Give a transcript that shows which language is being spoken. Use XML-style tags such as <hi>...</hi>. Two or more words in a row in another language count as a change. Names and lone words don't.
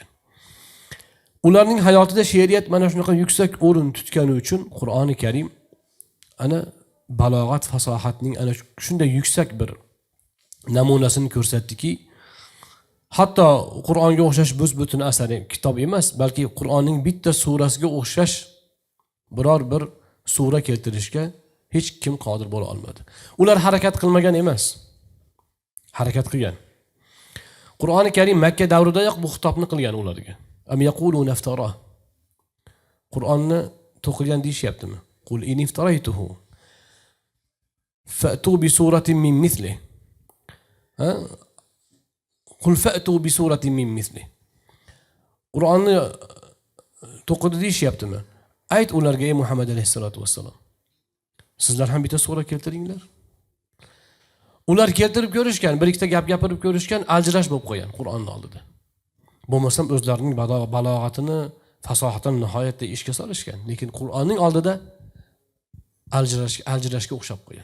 <uz>Ularning hayotida she'riyat mana shunaqa yuksak o'rin tutgani uchun Qur'oni Karim ana balog'at, fasohatning ana shunday yuksak bir namunasini ko'rsatdiki, hatto Qur'onga o'xshash butun asar kitob emas, balki Qur'onning bitta surasiga o'xshash biror bir sura keltirishga hech kim qodir bo'la olmadi. Ular harakat qilmagan emas. Harakat qilgan. Qur'oni Karim Makka davridayoq bu xitobni qilgan ularga.</uz> <ar>أم يقولون افتراه.</ar> <uz>Qur'onni to'qilgan deyishyaptimi?</uz> <ar>قل إن افتريته فأتوا بسورة من مثله. قل فأتوا بسورة من مثله.</ar> <uz>Qur'onni to'qidi deyishyaptimi? Ayt ularga, ey Muhammad</uz> <ar>عليه الصلاة والسلام,</ar> <uz>sizlar ham bitta sura keltiringlar. Ular keltirib ko'rishgan, bir ikkita gap gapirib ko'rishgan, aljirash bo'lib qo'ygan Qur'onning oldida. Bo'lmasam o'zlarining balog'atini, fasohatini nihoyatda ishga solishgan, lekin Qur'onning oldida aljirashga o'xshab qo'ygan.</uz>